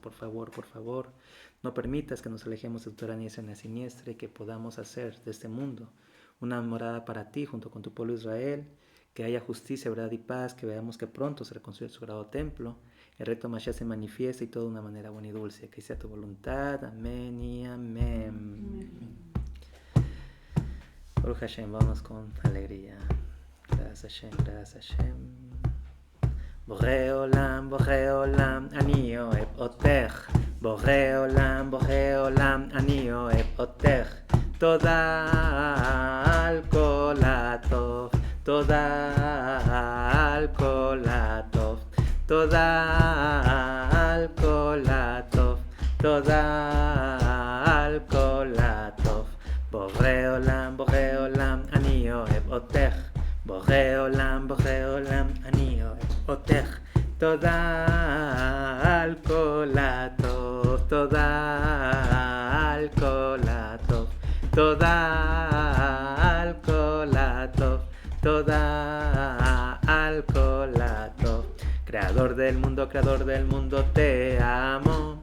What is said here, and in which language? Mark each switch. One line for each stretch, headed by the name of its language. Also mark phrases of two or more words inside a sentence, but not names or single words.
Spanish: Por favor, no permitas que nos alejemos de tu tiranías en la siniestra y que podamos hacer de este mundo una morada para ti junto con tu pueblo Israel, que haya justicia, verdad y paz, que veamos que pronto se reconstruye su sagrado templo, el reto Mashiach se manifiesta y todo de una manera buena y dulce. Que sea tu voluntad. Amén y amén.
Hebrew: ברוך השם,
Spanish: vamos con alegría. Gracias Hashem.
Hebrew: בורא עולם אני אוהב אותך. בורא עולם אני אוהב אותך. תודה על כל הטוב תודה על כל הטוב תודה על כל הטוב תודה על כל הטוב. בורא עולם אני אוהב אותך. בורא עולם אני אוהב אותך. תודה על כל הטוב תודה על כל הטוב תודה על כל הטוב תודה על כל הטוב.
Spanish: Creador del mundo, te amo.